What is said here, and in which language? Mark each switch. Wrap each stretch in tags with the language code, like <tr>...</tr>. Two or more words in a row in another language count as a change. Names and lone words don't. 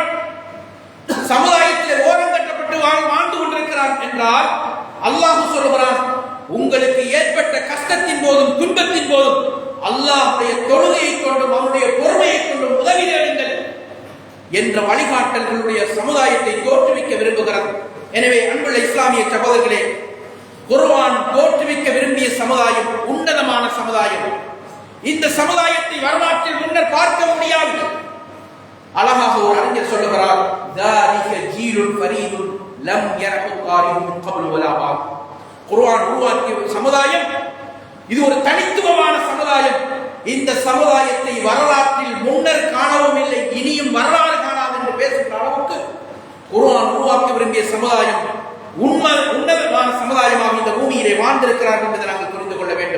<ta>சமுதாயத்திலே ஓரம் கட்டப்பட்டு வாழ்ந்து கொண்டிருக்கிறான் என்றால் அல்லாஹ் சொல்லுகிறான், உங்களுக்கு ஏற்பட்ட கஷ்டத்தின் போதும் துன்பத்தின் போதும் அல்லாஹ்வுடைய தொழுகையை கொண்டும் அவனுடைய பொறுமையை கொண்டும் உதவி தேடுங்கள் என்ற வழிகாட்டல்களுடைய சமுதாயத்தை தோற்றுவிக்க விரும்புகிறது. எனவே அன்புள்ள இஸ்லாமிய சகோதரர்களே, குர்ஆன் தோற்றுவிக்க விரும்பிய சமுதாயம் உன்னதமான சமுதாயம். இந்த சமுதாயத்தை வரலாற்றில் முன்னர் பார்க்க முடியாது. அழகாக ஒரு அறிஞர் சொல்லுகிறார்,</ta> <ar>ذَلِكَ جِيلٌ فَرِيدٌ لَمْ يَرَهُ قَارِئٌ مِنْ قَبْلُ وَلَا بَعْدُ.</ar> <ta>குர்ஆன் உருவாக்கிய சமுதாயம் இது ஒரு தனித்துவமான சமுதாயம். இந்த சமுதாயத்தை வரலாற்றில் முன்னர் காணவும் இல்லை, இனியும் வரலாறு காணாது என்று பேசுகிற அளவுக்கு குர்ஆன் உருவாக்க விரும்பிய சமுதாயம் உன்னதமான சமுதாயமாக இந்த பூமியிலே வாழ்ந்திருக்கிறார்கள் என்பதை நாங்கள் புரிந்து கொள்ள வேண்டும்.</ta>